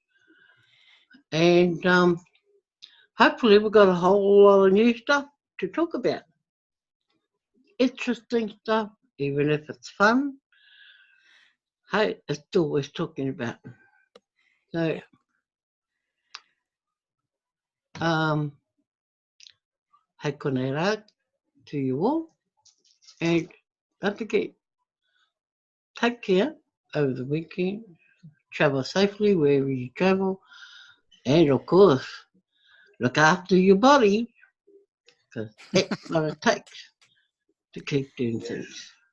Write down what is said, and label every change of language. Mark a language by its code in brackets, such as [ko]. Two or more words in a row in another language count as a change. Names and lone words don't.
[en] And hopefully we've got a whole lot of new stuff to talk about. Interesting stuff, even if it's fun. Hey, it's still worth talking about. So, hey, [mi] konei rā [en] to you all. And don't forget, take care over the weekend. Travel safely wherever you travel. And of course, look after your body, because that's what it takes to keep doing things.